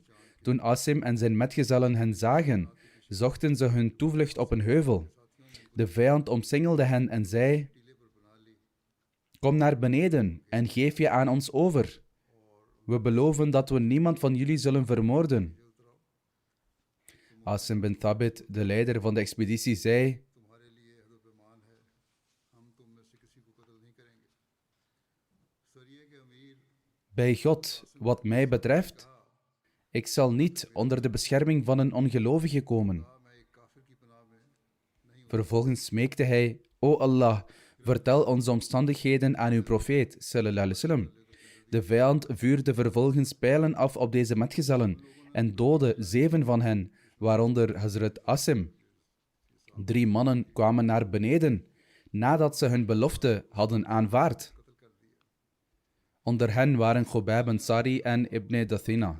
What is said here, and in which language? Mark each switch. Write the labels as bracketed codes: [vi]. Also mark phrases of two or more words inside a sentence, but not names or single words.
[nl] Toen Asim en zijn metgezellen hen zagen, zochten ze hun toevlucht op een heuvel. De vijand omsingelde hen en zei: kom naar beneden en geef je aan ons over. We beloven dat we niemand van jullie zullen vermoorden. Asim bin Thabit, de leider van de expeditie, zei: bij God, wat mij betreft, ik zal niet onder de bescherming van een ongelovige komen. Vervolgens smeekte hij: O Allah, vertel onze omstandigheden aan uw profeet, [ar] صلى الله عليه وسلم. [nl] De vijand vuurde vervolgens pijlen af op deze metgezellen en doodde 7 van hen, waaronder Hazrat Asim. 3 mannen kwamen naar beneden, nadat ze hun belofte hadden aanvaard. Onder hen waren Khubayb Ansari en Ibn Dathina.